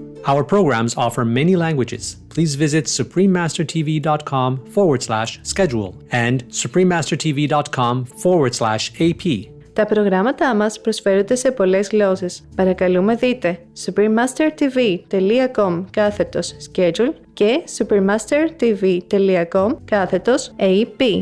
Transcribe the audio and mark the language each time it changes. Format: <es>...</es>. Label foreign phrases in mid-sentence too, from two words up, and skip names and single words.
<en>Our programs offer many languages. Please visit SupremeMasterTV.com/schedule and SupremeMasterTV.com/AP.</en> <el>Τα προγράμματά μας προσφέρονται σε πολλές γλώσσες. Παρακαλούμε δείτε SupremeMasterTV.com/schedule και SupremeMasterTV.com/AP.</el>